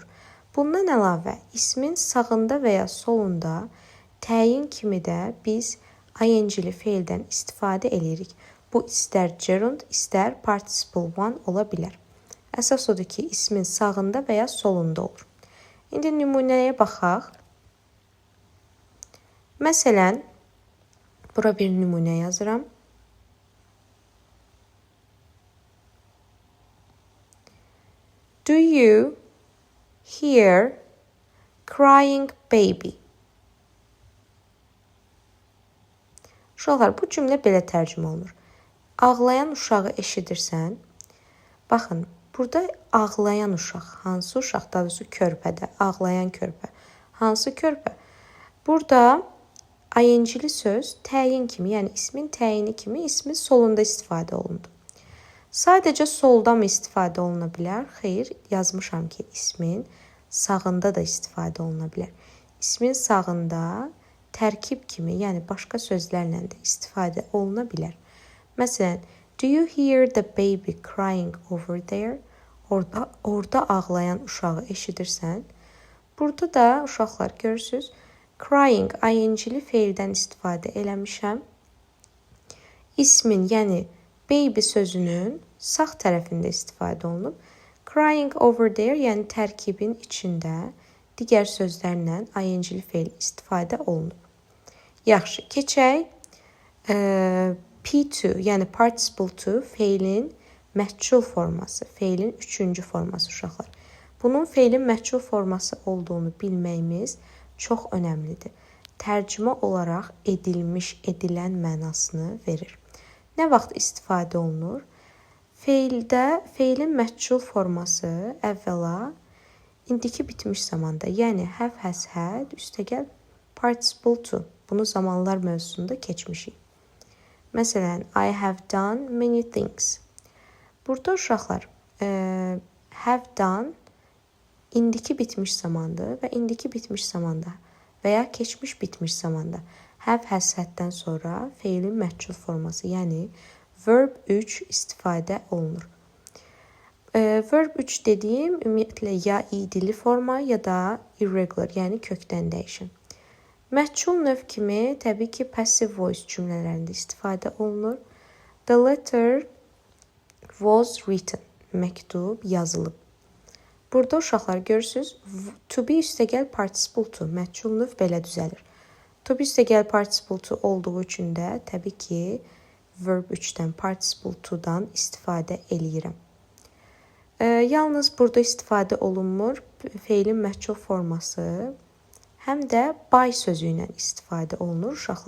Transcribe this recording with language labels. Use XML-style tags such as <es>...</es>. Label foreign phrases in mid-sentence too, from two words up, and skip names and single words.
<az>Bundan əlavə, ismin sağında və ya solunda təyin kimi də biz ing-li feildən istifadə edirik. Bu istər gerund, istər</az> <en>participle one</en> <az>ola bilər. Əsas odur ki, ismin sağında və ya solunda olur. İndi nümunəyə baxaq. Məsələn, bura bir nümunə yazıram.</az> <en>Do you hear crying baby?</en> <az>Uşaqlar, bu cümlə belə tərcümə olunur. Ağlayan uşağı eşidirsən. Baxın, burada ağlayan uşaq, hansı uşaq, daha doğrusu körpədə, ağlayan körpə. Hansı körpə? Burada ing-li söz təyin kimi, yəni ismin təyini kimi ismin solunda istifadə olundu. Sadəcə solda mı istifadə oluna bilər? Xeyr, yazmışam ki, ismin sağında da istifadə oluna bilər. İsmin sağında tərkib kimi, yəni başqa sözlərlə də istifadə oluna bilər. Məsələn,</az> <en>do you hear the baby crying over there?</en> <az>Orada ağlayan uşağı eşidirsən. Burada da uşaqlar görürsünüz, crying ing-li feildən istifadə eləmişəm. İsmin, yəni baby sözünün sağ tərəfində istifadə olunub.</az> <en>Crying over there,</en> <az>yəni tərkibin içində digər sözlərlə ing-li feil istifadə olunub. Yaxşı, keçək. P2, yəni</az> <en>participle to</en> <az>feilin məhcul forması, feilin üçüncü forması uşaqlar. Bunun feilin məhcul forması olduğunu bilməyimiz çox önəmlidir. Tərcümə olaraq edilmiş, edilən mənasını verir. Nə vaxt istifadə olunur? Feilin məhcul forması əvvəla indiki bitmiş zamanda, yəni</az> <en>have, has, had,</en> <az>üstəgəl</az> <en>participle to.</en> <az>Bunu zamanlar mövzusunda keçmişik. Məsələn,</az> <en>I have done many things.</en> <az>Burada uşaqlar,</az> <en>have done</en> <az>indiki bitmiş zamandır və indiki bitmiş zamanda və ya keçmiş bitmiş zamanda</az> <en>have, has,</en> <az>had-dən sonra feilin məhcul forması, yəni verb 3 istifadə olunur. Verb 3 dediyim ümumiyyətlə ya idili forma ya da irregular, yəni kökdən dəyişən. Məhcul növ kimi təbii ki,</az> <en>passive voice</en> <az>cümlələrində istifadə olunur.</az> <en>The letter was written.</en> <az>Məktub yazılıb. Burada uşaqlar görürsünüz,</az> <en>to be</en> <az>üstəgəl</az> <en>participle to,</en> <az>məhcul növ belə düzəlir.</az> <en>To be</en> <az>üstəgəl</az> <en>participle to</en> <az>olduğu üçün də təbii ki, verb 3-dən,</az> <en>participle to-</en> <az>dan istifadə eləyirəm. Yalnız burada istifadə olunmur feilin məhcul forması, həm də by sözü ilə istifadə olunur uşaqlar.</az>